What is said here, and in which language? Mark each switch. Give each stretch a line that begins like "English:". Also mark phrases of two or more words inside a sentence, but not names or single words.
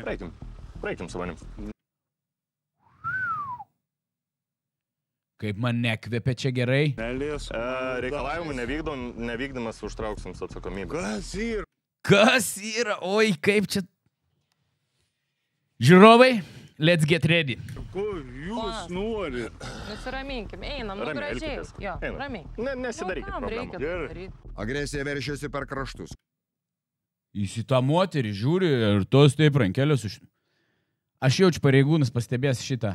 Lithuanian: Praeikim su manim. Kaip man nekvepia čia gerai. Neliesk. Reikalavimų nevykdymas užtrauksim su atsakomybė. Kas yra? Kas yra? Oi, kaip čia. Žiūrovai,
English: let's get ready.
Lithuanian: Ko jūs norit? Nusiraminkime, einam, Ramiai gražiai. elkitės. Jo, Einam. ramiai. Nesidarykit Kam problemų. reikia Gerai. daryti? Agresija veršiasi per kraštus. Jis į tą moterį žiūri ir tos taip rankelės už... Aš jaučiu pareigūnas pastebės šitą.